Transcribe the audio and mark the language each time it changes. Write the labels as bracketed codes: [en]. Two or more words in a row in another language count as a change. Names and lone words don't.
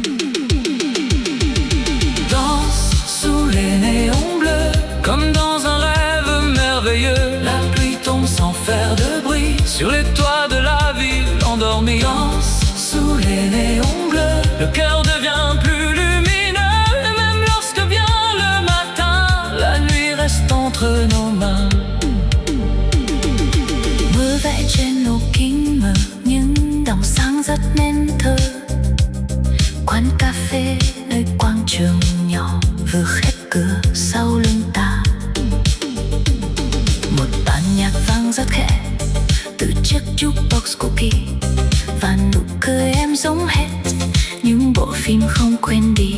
[fr] Danse sous les néons bleus, comme dans un rêve merveilleux. La pluie tombe sans faire de bruit sur les toits de la ville endormie. Danse sous les néons bleus, le cœur devient plus lumineux, et même lorsque vient le matin, la nuit reste entre nos mains. [vi] Mưa vẽ trên ô kính mờ, những dòng sáng rất nên thơ. Quán cà phê nơi quảng trường nhỏ vừa khép cửa sau lưng ta. Một bản nhạc vang rất khẽ từ chiếc jukebox cũ kỹ, và nụ cười em giống hết những bộ phim không quên đi.